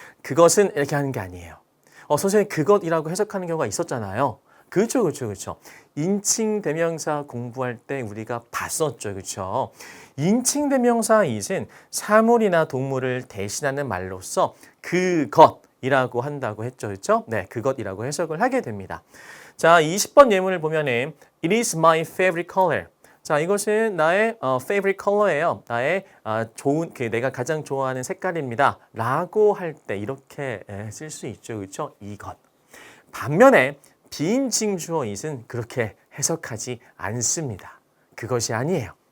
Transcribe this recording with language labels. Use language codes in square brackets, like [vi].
[ko] 그것은 이렇게 하는 게 아니에요. 선생님 그것이라고 해석하는 경우가 있었잖아요. 그렇죠, 그렇죠, 그렇죠. 인칭 대명사 공부할 때 우리가 봤었죠, 그렇죠. 인칭 대명사 it은 사물이나 동물을 대신하는 말로서 그것이라고 한다고 했죠, 그렇죠? 네, 그것이라고 해석을 하게 됩니다. 자, 20번 예문을 보면은 [en] It is my favorite color. [ko] 자, 이것은 나의 favorite color예요. 나의 좋은 내가 가장 좋아하는 색깔입니다. 라고 할 때 이렇게 쓸 수 있죠, 그렇죠? 이것. 반면에 비인칭 주어 it은 그렇게 해석하지 않습니다. 그것이 아니에요.